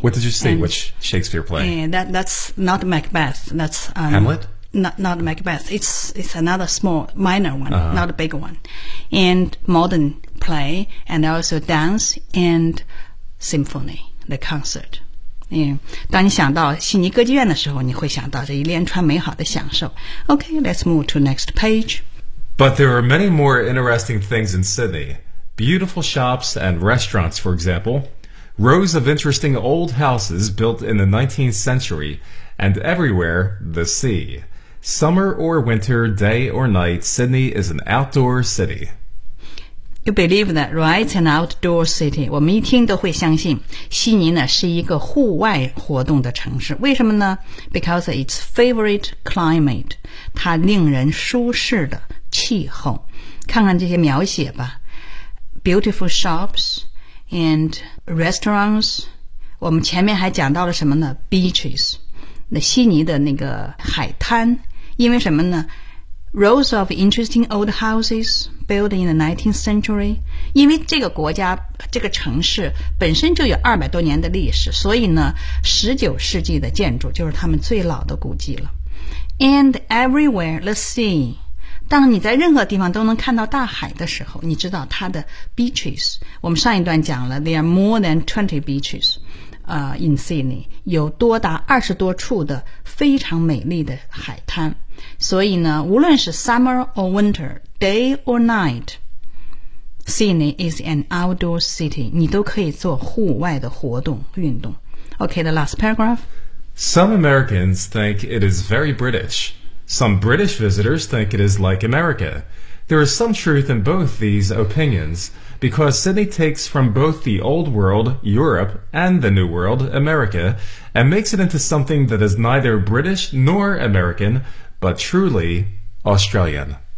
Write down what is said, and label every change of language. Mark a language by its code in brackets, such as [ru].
[en] What did you see? Which Shakespeare play? That's not Macbeth. That's Hamlet? Not Macbeth. It's another small, minor one,、 uh-huh. not a big one. And modern play, and also dance and symphony, the concert. Yeah. [zh] 当你想到悉尼歌剧院的时候，你会想到这一连串美好的享受。 [en] Okay, let's move to next page. But there are many more interesting things in Sydney. Beautiful shops and restaurants, for example. Rows of interesting old houses built in the 19th century. And everywhere, the sea. Summer or winter, day or night, Sydney is an outdoor city. You believe that, right? An outdoor city. [zh] 我们一听都会相信悉尼呢是一个户外活动的城市。为什么呢？ [en] Because its favorite climate. [zh] 它令人舒适的气候。看看这些描写吧。 [en] Beautiful shops and restaurants. [zh] 我们前面还讲到了什么呢？ [en] Beaches. [zh] 那悉尼的那个海滩，因为什么呢？ [en] Rows of interesting old houses built in the 19th century. [zh] 因为这个国家这个城市本身就有200多年的历史，所以呢19世纪的建筑就是他们最老的古迹了。 [en] And everywhere the sea. [zh] 当你在任何地方都能看到大海的时候，你知道它的 beaches， 我们上一段讲了 [en] There are more than 20 beaches in Sydney， [zh] 有多达20多处的非常美丽的海滩。所以呢，无论是 [en] summer or winter, day or night, Sydney is an outdoor city. [zh] 你都可以做户外的活动运动。 [en] Okay, the last paragraph. Some Americans think it is very British. Some British visitors think it is like America. There is some truth in both these opinions, because Sydney takes from both the old world, Europe, and the new world, America, and makes it into something that is neither British nor American,But truly Australian.